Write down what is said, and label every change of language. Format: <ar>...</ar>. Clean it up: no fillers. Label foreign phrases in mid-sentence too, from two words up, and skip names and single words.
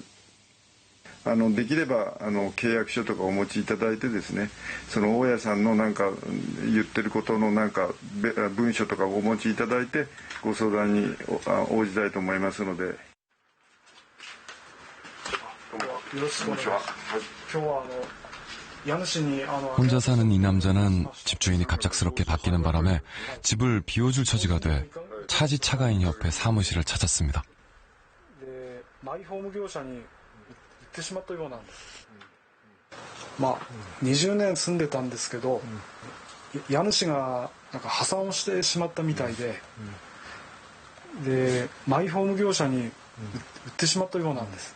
<ja>できれば契約書とかお持ちいただいてですね、その大家さんのなんか言ってることのなんか文書とかお持ちいただいてご相談に応じたいと思いますので。</ja> <ko>혼자 사는 이 남자는 집주인이 갑작스럽게 바뀌는 바람에 집을 비워줄 처지가 돼 차지 차가인 협회 사무실을 찾았습니다.</ko> <ja>マイホーム業者に売ってしまったようなんです。まあ20年住んでたんですけど、家主がなんか破産をしてしまったみたいで、でマイホーム業者に売ってしまったようなんです。</ja>